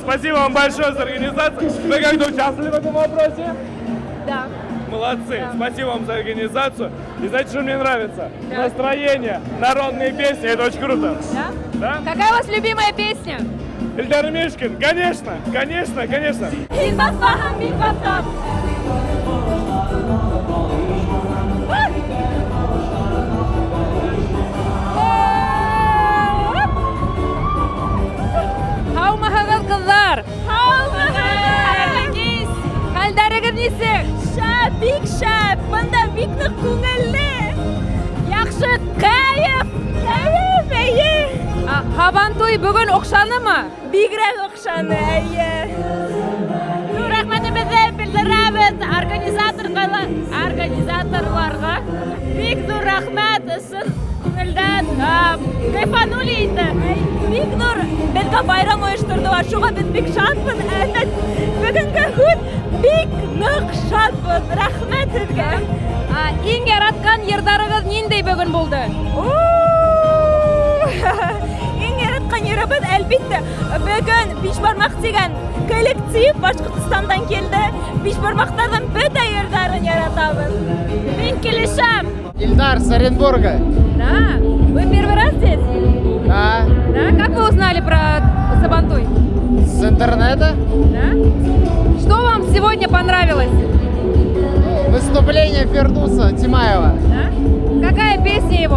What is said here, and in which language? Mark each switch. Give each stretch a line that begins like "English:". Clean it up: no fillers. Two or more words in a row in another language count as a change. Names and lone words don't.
Russian: Спасибо вам большое за организацию. Вы как-то участвовали в этом вопросе? Да. Молодцы. Да. Спасибо вам за организацию. И знаете, что мне нравится? Да. Настроение, народные песни. Это очень круто. Да? Да? Какая у вас любимая песня? Эльдар Мишкин. Конечно, конечно, конечно.
Bashkir: Һаумыһығыҙ, ҡыҙҙар! Хәлдәрегеҙ нисек? Шәп, бик шәп. Бында бик ныҡ күңелле. Яҡшы, кәйеф. Кәйеф, әйе. Һабантуй бөгөн оҡшанымы? Бигерәк оҡшаны, әйе.
Tatar: Ну, рәхмәтебеҙҙе белдерәбеҙ организатор барча организаторларга бик зур рахмат сын күңелдән кайфанули инде. Бик зур безгә байрам оештырдылар. Шуңа без бик шатбыз. Бүгенге көн бик нык шатбыз. Рәхмәт сезгә. Иң яраткан йырдарыгыз ниндәй бүген булды? Иң яраткан йырыбыз әлбәттә бүген Бишбармак дигән коллектив Башкортстандан килде. Бишбармактардан бөтә йырдарын яратабыз. Мин килешәм.
Russian: Ильдар с Оренбурга. Да. Вы первый раз здесь? Да. Да. Как вы узнали про Сабантуй? С интернета. Да. Что вам сегодня понравилось? Выступление Фердуса Тимаева. Да? Какая песня его?